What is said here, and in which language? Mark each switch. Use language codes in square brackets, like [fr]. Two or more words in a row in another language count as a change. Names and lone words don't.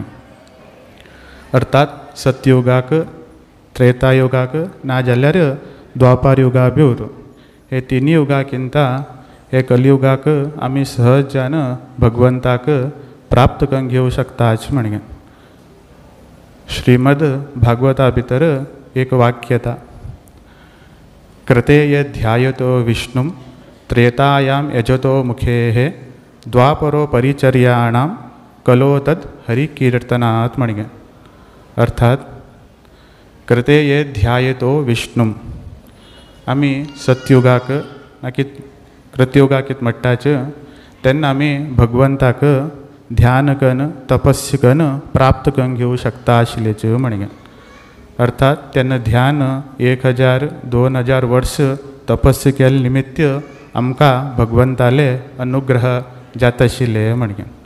[kok] अर्थात सत्ययुगाक, त्रेतायुगाक ना जाल्यार द्वापार युगा भितर हे 3 युगांकिंत हे कलियुगाक आमी सहजान भगवंताक प्राप्त करून घेवं शकताच म्हणगे। श्रीमद भागवता भितर एक वाक्य येता, [sa] कृते यध्यायतो विष्णुं त्रेतायां यजतो मुखेः द्वापरो परिचर्याणां कलो तद हरिकीर्तनात् म्हणगे. अर्थात कृते ये ध्यायतो विष्णुम, [kok] आमी सत्युगाक नाकी कृतयुगाकीत म्हणटाच तेन्ना आमी भगवंताक ध्यान कन तपस्या कन प्राप्त करून घेवं शकता आशिल्लेचे म्हणगे. अर्थात तेन्ना ध्यान 1000-2000 वर्ष तपस्या केले निमित्त आमकां भगवंताले अनुग्रह जाता आशिल्ले म्हणगे.